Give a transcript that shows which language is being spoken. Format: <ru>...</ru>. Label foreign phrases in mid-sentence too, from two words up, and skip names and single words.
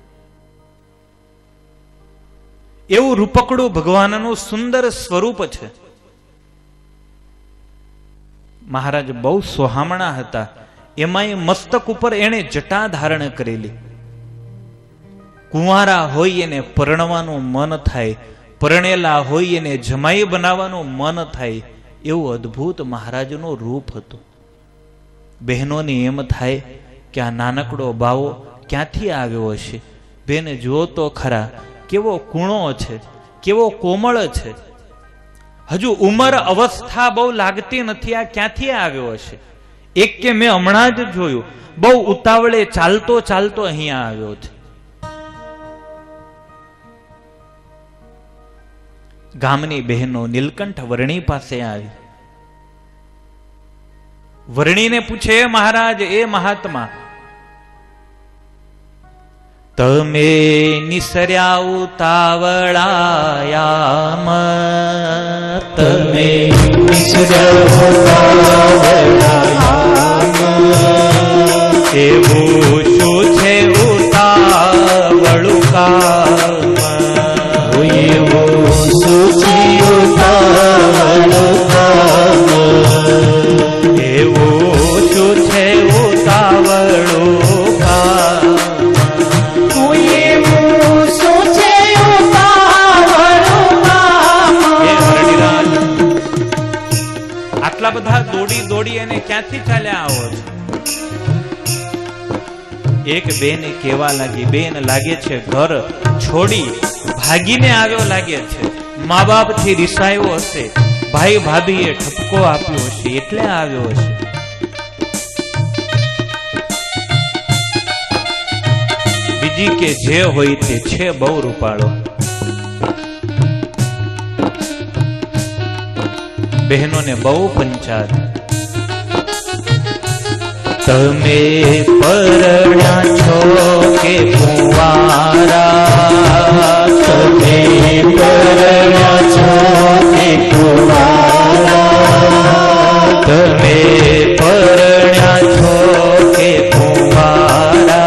<gu>એવું રૂપકડું ભગવાનનું સુંદર સ્વરૂપ છે। મહારાજ બહુ સોહામણા હતા। એમાંય મસ્તક ઉપર એણે જટા ધારણ કરેલી। કુંવારા હોય એને પરણવાનું મન થાય, પરણેલા હોય એને જમાઈ બનાવવાનું મન થાય। એવું અદ્ભુત મહારાજનું રૂપ હતું। બહેનોને એમ થાય કે આ નાનકડો બાવો ક્યાંથી આવ્યો હશે। બેન જુઓ તો ખરા કેવો કૂણો છે, કેવો કોમળ છે। હજુ ઉંમર અવસ્થા બહુ લાગતી નથી। આ ક્યાંથી આવ્યો હશે। એક કે મેં હમણાં જ જોયું, બહુ ઉતાવળે ચાલતો ચાલતો અહીંયા આવ્યો છે। ગામની બહેનો નીલકંઠ વર્ણી પાસે આવી। વર્ણીને પૂછે, મહારાજ એ મહાત્મા, તમે નિસર્યા ઉતાવળાયામ, તમે નિસર્યા ઉતાવળાયામ, એવું શું છે ઉતાવળું કામ, એવું શું છે ઉતાવળું કામ, એવું શું છે ઉતાવળું કામ। આટલા બધા દોડી દોડી અને ક્યાંથી ચાલ્યા આવો છો? એક બેન કેવા લાગી, બેન લાગે છે ઘર છોડી ભાગીને આવ્યો લાગે છે। મા બાપ થી રિસાયો હશે, ભાઈ ભાભીએ ઠપકો આપ્યો હશે એટલે આવ્યો હશે। બીજી કે જે હોય તે છે બહુ રૂપાળો। બહેનોને બહુ પંચાત। તમે પરણ્યા છો કે કુંવારા, તમે પરણ્યા છો કે કુંવારા, તમે પરણ્યા છો કે કુંવારા,</gu>